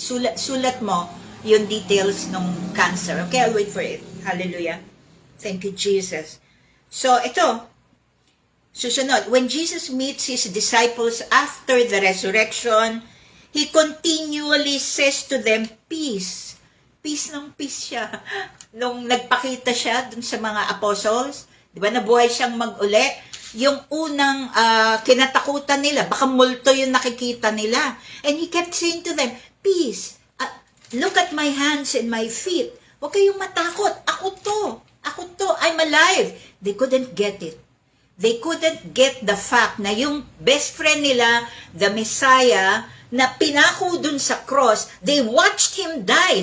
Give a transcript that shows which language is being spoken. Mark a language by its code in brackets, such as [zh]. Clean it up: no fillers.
[tl] Sulat mo yung details ng cancer. [en] Okay, I'll wait for it. Hallelujah. Thank you, Jesus. So, [tl] ito. Susunod. [en] When Jesus meets his disciples after the resurrection, he continually says to them, peace. [tl] Peace ng peace siya. Nung nagpakita siya dun sa mga apostles, di ba, nabuhay siyang mag-uli, yung unang kinatakutan nila, baka multo yung nakikita nila. [en] And he kept saying to them, peace. Look at my hands and my feet. [tl] Huwag kayong matakot. Ako to. [en] I'm alive. They couldn't get it. They couldn't get the fact [tl] na yung best friend nila, [en] the Messiah, [tl] na pinako dun sa cross, [en] they watched him die.